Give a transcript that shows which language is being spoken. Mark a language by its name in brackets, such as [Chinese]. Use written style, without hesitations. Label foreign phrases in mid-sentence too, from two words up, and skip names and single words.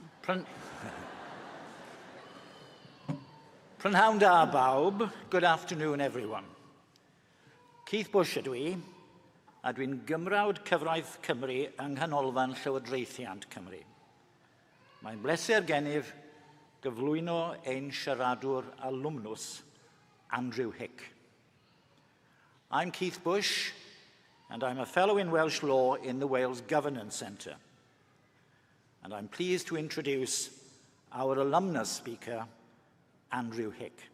[Welsh] Prynhawn da bawb, [English] good afternoon everyone. [Welsh] Keith Bush ydw I, a dwi'n gymrawd cyfraith Cymru yng nghanolfan Llywodraethiant Cymru. Mae'n bleser gennyf gyflwyno ein siaradwr alumnus, Andrew Hick. [English] I'm Keith Bush, and I'm a fellow in Welsh law in the Wales Governance Centre. And I'm pleased to introduce our alumnus speaker, Andrew Hick.